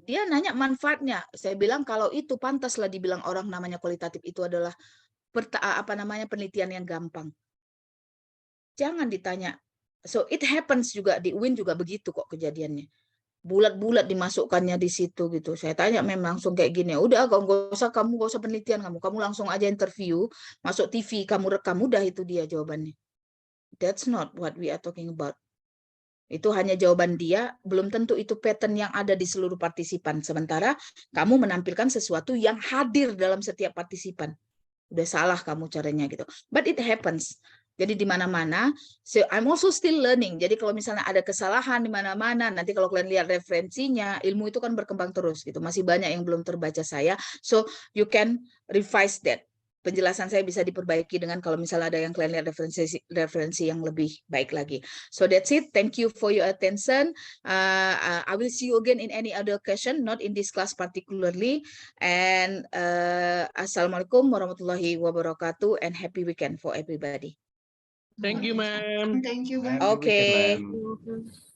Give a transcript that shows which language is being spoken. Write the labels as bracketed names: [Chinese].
[Indonesian] Dia nanya manfaatnya. Saya bilang kalau itu pantaslah dibilang orang namanya kualitatif, itu adalah penelitian yang gampang. Jangan ditanya. So it happens juga di UIN juga begitu kok kejadiannya. Bulat-bulat dimasukkannya di situ gitu. Saya tanya memang langsung kayak gini. Udah, kamu gak usah penelitian kamu langsung aja interview, masuk TV, kamu rekam, udah itu dia jawabannya. [English] That's not what we are talking about. [Indonesian] Itu hanya jawaban dia, belum tentu itu pattern yang ada di seluruh partisipan. Sementara kamu menampilkan sesuatu yang hadir dalam setiap partisipan. Udah salah kamu caranya gitu. [English] But it happens. Jadi di mana-mana, so I'm also still learning. [Indonesian] Jadi kalau misalnya ada kesalahan di mana-mana, nanti kalau kalian lihat referensinya, ilmu itu kan berkembang terus gitu. Masih banyak yang belum terbaca saya. So you can revise that. Penjelasan saya bisa diperbaiki dengan kalau misalnya ada yang kalian lihat referensi yang lebih baik lagi. [English] So that's it. Thank you for your attention. I will see you again in any other question, not in this class particularly. And Assalamualaikum warahmatullahi wabarakatuh, and happy weekend for everybody. Thank you, ma'am. Thank you, ma'am. Happy Okay. weekend, ma'am.